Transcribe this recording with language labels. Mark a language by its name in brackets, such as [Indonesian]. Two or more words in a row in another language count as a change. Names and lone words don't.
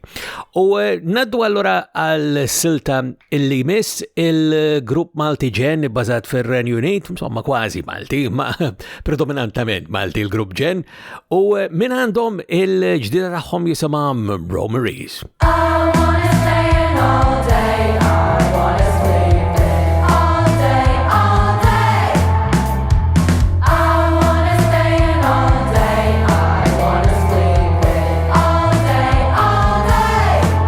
[Maltese] U naddu allura għal-silta illi miss il-grupp Malti Jen bbażat fir-Renju Unit, insomma kważi Malti, ma predominantament Malti il-grupp Jen, u minn għandhom il-ġdida tagħhom jisimha Romaries. [English] I wanna stay in all day, I wanna sleep in all day, all day. I wanna stay in all day, I wanna sleep in all day, all day.